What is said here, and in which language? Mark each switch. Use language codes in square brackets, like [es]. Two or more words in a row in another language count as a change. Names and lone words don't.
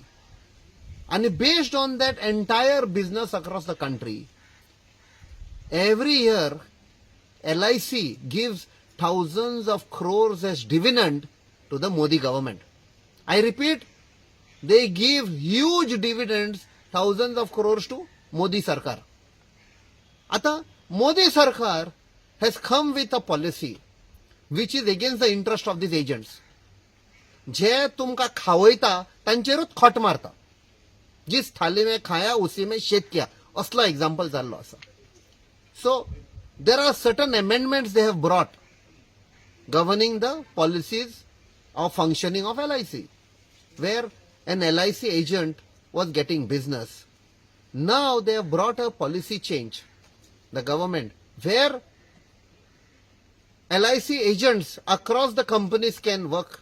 [en] And based on that entire business across the country, every year LIC gives thousands of crores as dividend to the Modi government. I repeat, they give huge dividends, thousands of crores to Modi Sarkar. Ata Modi Sarkar has come with a policy which is against the interest of these agents. [kok] जे तुमका खावयता तांचेरूच खोट मारता. [hi] जिस थाली में खाया उसी में शेत किया [kok] असलो एग्जांपल जाल्लो आसा. [en] So there are certain amendments they have brought governing the policies of functioning of LIC, where an LIC agent was getting business. Now they have brought a policy change, the government, where LIC agents across the companies can work.